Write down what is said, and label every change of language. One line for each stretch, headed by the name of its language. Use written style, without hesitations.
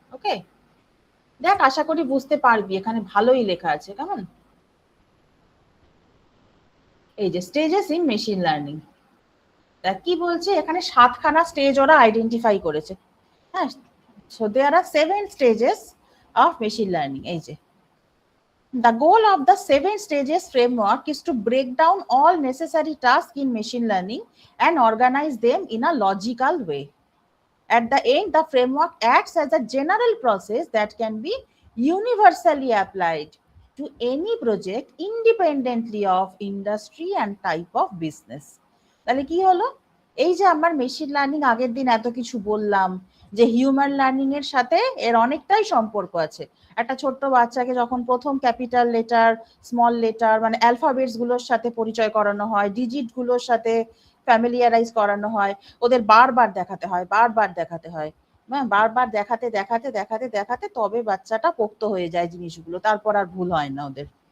Bangla: ওকে, দেখ আশা করি বুঝতে পারবি, এখানে ভালোই লেখা আছে কেমন। এই যে
English: stages in machine learning,
Bangla: কি বলছে এখানে 7খানা স্টেজ ওরা আইডেন্টিফাই করেছে।
English: হ্যাঁ, so there are 7 stages of machine learning.
Bangla: এই যে
English: the goal of the 7 stages framework is to break down all necessary tasks in machine learning and organize them in a logical way. At the end, the framework acts as a general process that can be universally applied to any project independently of industry and type of business.
Bangla: তাহলে কি হলো, এই যে আমার machine learning আগের দিন এত কিছু বললাম যে হিউম্যান লার্নিং এর সাথে এর অনেকটাই সম্পর্ক আছে। একটা ছোট্ট বাচ্চাকে যখন প্রথম ক্যাপিটাল লেটার, স্মল লেটার মানে অ্যালফাবেটস গুলোর সাথে পরিচয় করানো হয়, ডিজিট গুলোর সাথে ফ্যামিলিয়ারাইজ করানো হয়, ওদের বারবার দেখাতে হয়, বারবার দেখাতে হয়, হ্যাঁ, বারবার দেখাতে দেখাতে দেখাতে দেখাতে তবে বাচ্চাটা পোক্ত হয়ে যায় জিনিসগুলো, তারপর আর ভুল হয় না ওদের।